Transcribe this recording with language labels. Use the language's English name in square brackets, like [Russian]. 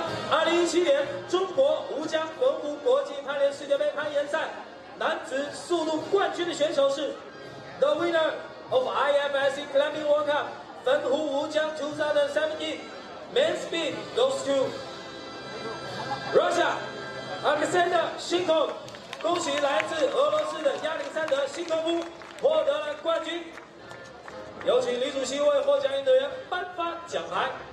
[Chinese] 2017年中国吴江汾湖国际攀岩世界杯攀岩赛男子子速度冠军的选手是 [English] The winner of IFSC Climbing World Cup 汾湖吴江2017 Men's Speed goes to Russia Alexander Shinkov。 [Chinese] 恭喜来自俄罗斯的亚历山德·辛科夫获得了冠军。有请李主席为获奖运动员颁发奖牌。